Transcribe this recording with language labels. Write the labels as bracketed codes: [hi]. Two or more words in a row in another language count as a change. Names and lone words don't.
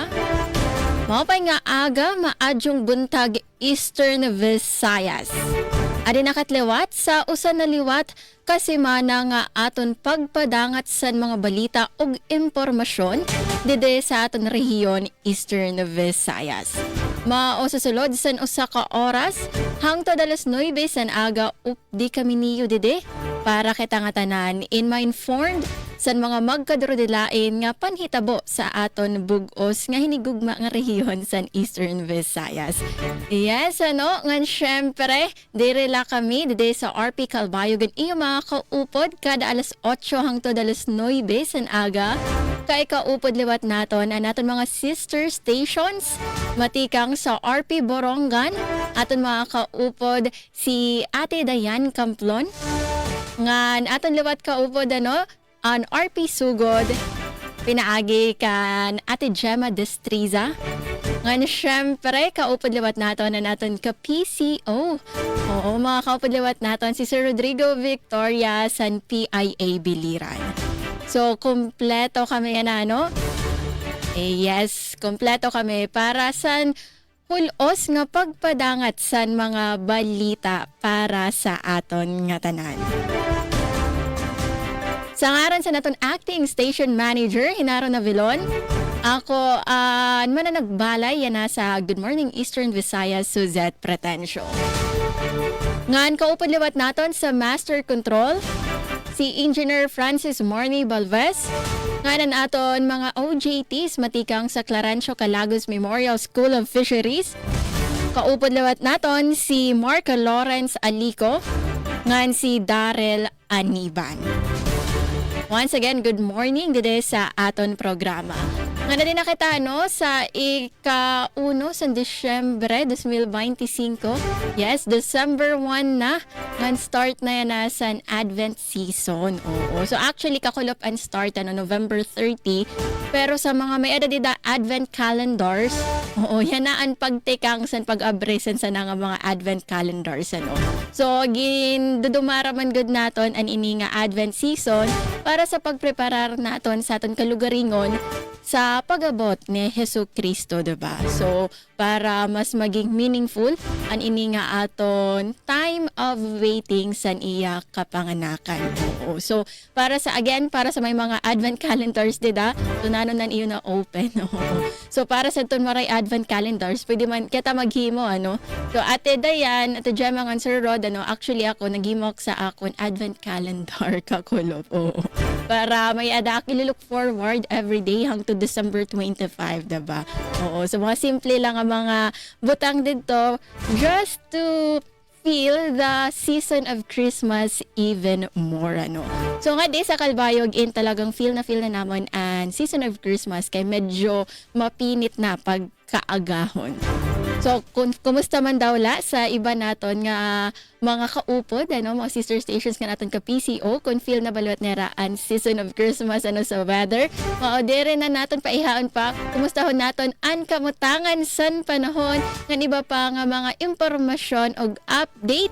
[war] Mapay nga aga, maadyong buntag Eastern Visayas. Adi nakatliwat sa usan na liwat kasimana nga aton pagpadangat sa mga balita ug impormasyon dide sa aton rehiyon Eastern Visayas. Mao sa sulod san usa ka oras hangtod alas 9 san aga updi kami niyo dide para kita nga tanan in ma-informed san mga magkadrodilain nga panhitabo sa aton bugos nga hinigugma nga rehiyon san Eastern Visayas. Yes, ngan syempre, dire la kami dide sa RP Calbayog iyo mga kaupod kada alas 8 hangtod alas 9 san aga. Kay kaupod liwat naton ang naton mga sister stations matikang sa RP Borongan, aton mga kaupod si Ate Dayan Camplon. Ngan aton liwat kaupod on RP Sugod, pinaagi kan Ate Gemma Destriza. Ngan syempre, kaupod liwat naton na naton ka PCO. Oo, mga kaupod liwat naton si Sir Rodrigo Victoria san PIA Biliran. So, kumpleto kami yes, kumpleto kami para san hulos nga pagpadangat san mga balita para sa aton nga tanan. Sa ngaran sa naton acting station manager, Hinaro Navilon, ako mananagbalay yan sa Good Morning Eastern Visayas, Suzette Pretencio. Ngan kaupod liwat naton sa Master Control, si Engineer Francis Morney Balvez, nganan aton mga OJTs matikang sa Clarencio Calagos Memorial School of Fisheries. Kaupod liwat naton si Marco Lawrence Alico, ngan si Darrell Aniban. [en] Once again, good morning [war] dide sa aton programa. Nga na din nakita sa ika-1 sa Disyembre 2025. Yes, December 1 na. Ngan start na yan sa Advent season. Oo. So actually, kakulop ang start November 30. Pero sa mga may edad Advent calendars, yan na ang pagtikang sa pag-abrisan sa mga Advent calendars. So, dudumaraman good naton ang ini nga Advent season para sa pagpreparar naton sa aton kalugaringon sa pag-abot ni Hesus Kristo, diba? So, para mas maging meaningful ang ini nga aton [en] time of waiting [war] sa iya kapanganakan. Oo. So, para sa may mga Advent calendars, dida, tunanon nan iyo na open. So, para sa itong maray Advent calendars, pwede man kita maghimo, So, Ate Dayan, Ate Gemma, and Sir Rod, actually ako, naghimok sa akon Advent calendar, kakulop. Oo. Para may adak, [en] look forward every day [war] hangtod December 25, diba? Oo, so mga simple lang ang mga butang dito [en] just to feel the season of Christmas even more, [war] So nga di sa Calbayog talagang feel na naman ang [en] season of Christmas [war] kay medyo mapinit na pagkaagahon. So, kumusta man daw sa iba naton nga mga kaupod, mga sister stations nga naton ka PCO, kung feel na baluat nera ang [en] season of Christmas [war] sa weather. Maodere na naton paihaon pa, kumustahon naton ang kamutangan san panahon, ng iba pa nga mga impormasyon o update.